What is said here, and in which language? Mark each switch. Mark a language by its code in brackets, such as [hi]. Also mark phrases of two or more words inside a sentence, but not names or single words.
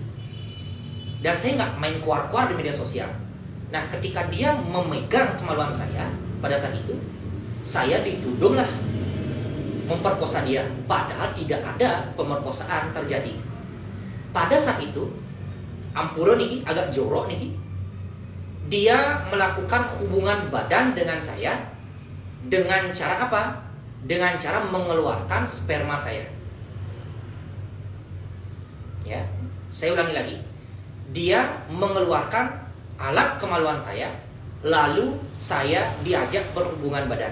[id] Dan saya nggak main kuar-kuar di media sosial. Nah, ketika dia memegang kemaluan saya pada saat itu, saya dituduhlah memperkosa dia. Padahal tidak ada pemerkosaan terjadi. Pada saat itu, [ban] Ampuro niki agak jorok niki. [id] Dia melakukan hubungan badan dengan saya. Dengan cara apa? Dengan cara mengeluarkan sperma saya. Ya, saya ulangi lagi. Dia mengeluarkan alat kemaluan saya, lalu saya diajak berhubungan badan.